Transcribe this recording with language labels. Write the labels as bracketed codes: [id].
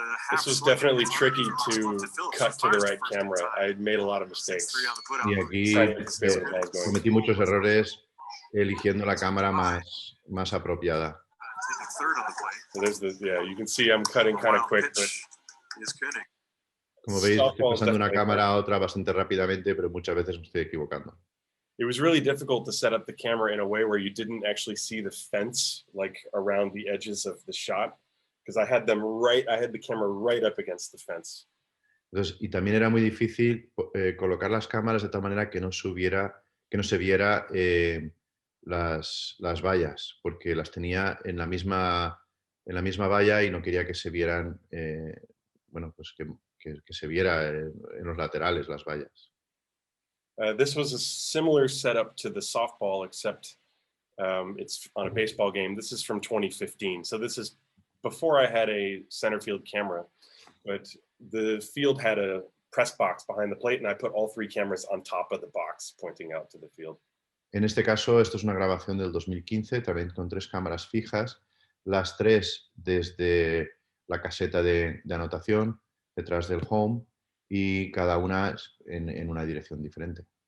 [en] This was definitely tricky to cut to the right camera. I made a lot of mistakes. [es] Y aquí cometí muchos errores eligiendo la cámara más apropiada. [en] So there's you can see I'm cutting kind of quick, but [es] Como veis, estoy [en] softball is [es] pasando una [en] definitely [es] cámara a otra bastante rápidamente, pero muchas veces me estoy equivocando. [en] It was really difficult to set up the camera in a way where you didn't actually see the fence like around the edges of the shot, because I had the camera right up against the fence. [es] Entonces, y también era muy difícil colocar las cámaras de tal manera que no se viera las vallas, porque las tenía en la misma valla y no quería que se vieran, pues que se viera en los laterales las vallas. [en] This was a similar setup to the softball, except it's on a baseball game. This is from 2015. So this is before I had a center field camera, but the field had a press box behind the plate, and I put all 3 cameras on top of the box pointing out to the field. [es] En este caso, esto es una grabación del 2015, también con 3 cámaras fijas, las 3 desde la caseta de anotación, detrás del home, y cada una en una dirección diferente.